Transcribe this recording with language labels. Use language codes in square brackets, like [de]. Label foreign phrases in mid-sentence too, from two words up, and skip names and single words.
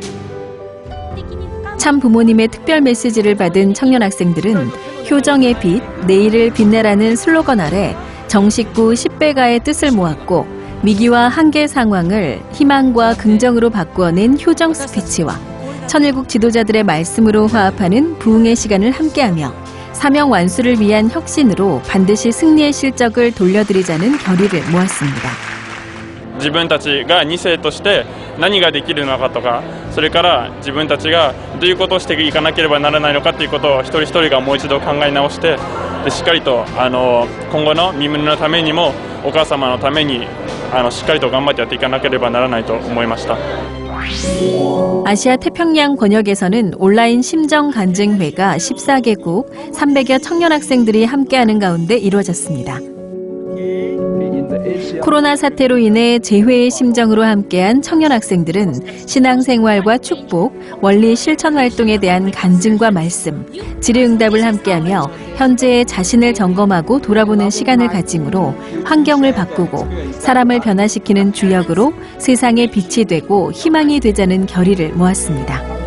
[ko] 참 부모님의 특별 메시지를 받은 청년학생들은 효정의 빛, 내일을 빛내라는 슬로건 아래 정식구 10배가의 뜻을 모았고 위기와 한계 상황을 희망과 긍정으로 바꾸어낸 효정 스피치와 천일국 지도자들의 말씀으로 화합하는 부흥의 시간을 함께하며 사명 완수를 위한 혁신으로 반드시 승리의 실적을 돌려드리자는 결의를 모았습니다. [ja] 自分たちが2世として何ができるのかとか、それから自分たちがどういうことをしていかなければならないのかということを一人一人がもう一度考え直して、しっかりと今後の身分のためにもお母様のためにしっかりと頑張ってやっていかなければならないと思いました。 [ko] 아시아 태평양 권역에서는 온라인 심정 간증회가 14개국 300여 청년 학생들이 함께하는 가운데 이루어졌습니다. 코로나 사태로 인해 재회의 심정으로 함께한 청년 학생들은 신앙생활과 축복, 원리 실천 활동에 대한 간증과 말씀, 질의응답을 함께하며 현재의 자신을 점검하고 돌아보는 시간을 가짐으로 환경을 바꾸고 사람을 변화시키는 주역으로 세상의 빛이 되고 희망이 되자는 결의를 모았습니다.